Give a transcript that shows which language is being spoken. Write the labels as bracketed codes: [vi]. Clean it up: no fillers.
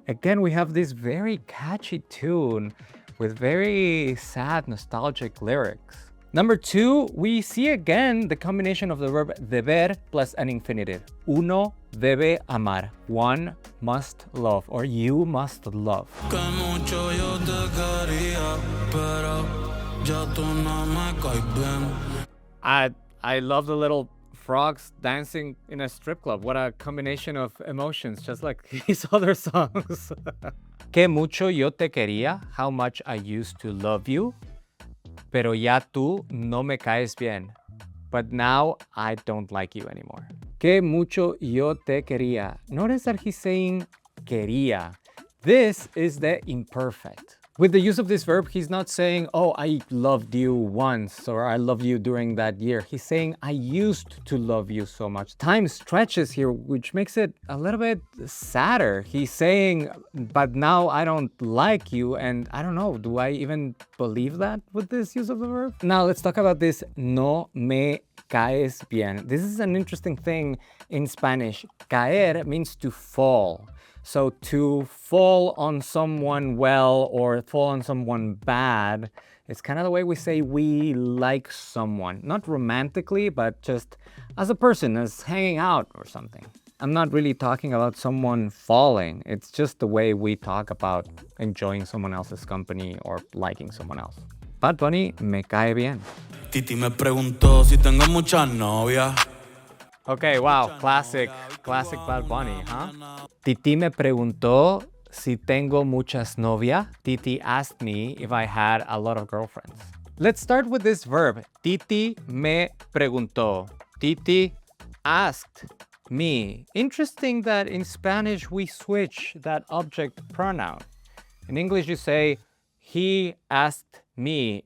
[en] Again, we have this very catchy tune with very sad, nostalgic lyrics. Number two, we see again the combination of the verb deber plus an infinitive. [es] Uno debe amar. [en] One must love, or you must love. [es] Que mucho yo te quería, pero ya tú no me caes bien. [en] I love the little frogs dancing in a strip club. What a combination of emotions, just like his other songs. [es] Que mucho yo te quería, [en] how much I used to love you. [es] Pero ya tú no me caes bien. [en] But now I don't like you anymore. [es] Que mucho yo te quería. [en] Notice that he's saying quería. This is the imperfect. With the use of this verb, he's not saying, oh, I loved you once or I loved you during that year. He's saying, I used to love you so much. Time stretches here, which makes it a little bit sadder. He's saying, but now I don't like you. And I don't know, do I even believe that with this use of the verb? Now let's talk about this [es] no me caes bien. [en] This is an interesting thing in Spanish. Caer means to fall. So to fall on someone well or fall on someone bad, it's kind of the way we say we like someone. Not romantically, but just as a person, as hanging out or something. I'm not really talking about someone falling. It's just the way we talk about enjoying someone else's company or liking someone else. [es] Bad Bunny me cae bien. Tití me preguntó si tengo muchas novias. [en] Okay, wow, classic Bad Bunny, huh? [es] Tití me preguntó si tengo muchas novias. [en] Titi asked me if I had a lot of girlfriends. Let's start with this verb. [es] Titi me preguntó. [en] Titi asked me. Interesting that in Spanish we switch that object pronoun. In English you say, he asked me.